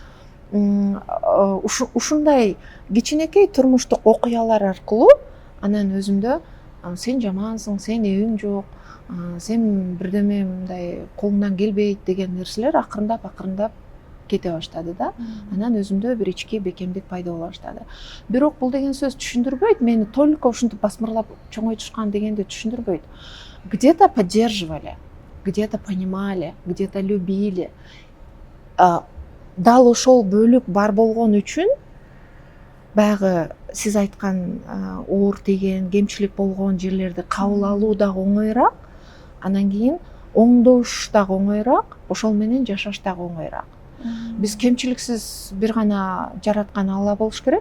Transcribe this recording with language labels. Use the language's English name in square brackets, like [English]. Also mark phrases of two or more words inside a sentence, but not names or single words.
[Kyrgyz] Ушундай кичинекей турмуштук окуялар аркылуу анан өзүмдө сен жамансың, сен эбиң жок, сен бирдеме мындай колуңдан келбейт деген нерселер акырындап кете баштады да. Анан өзүмдө бир ички бекемдик пайда боло баштады. Бирок бул деген сөз түшүндүрбөйт, мени только ушинтип басмырлап чоңойтушкан дегенди түшүндүрбөйт. [Russian] Где-то поддерживали, где-то понимали, где-то любили. [Kyrgyz] Дал ошол бөлүк бар болгон үчүн баягы сиз айткан оор тийген, кемчилик болгон жерлерди кабыл алуу дагы оңоюраак, анан кийин оңдош дагы оңоюраак, ошол менен жашаш дагы оңоюраак. Биз кемчиликсиз бир гана жараткан Алла болуш керек.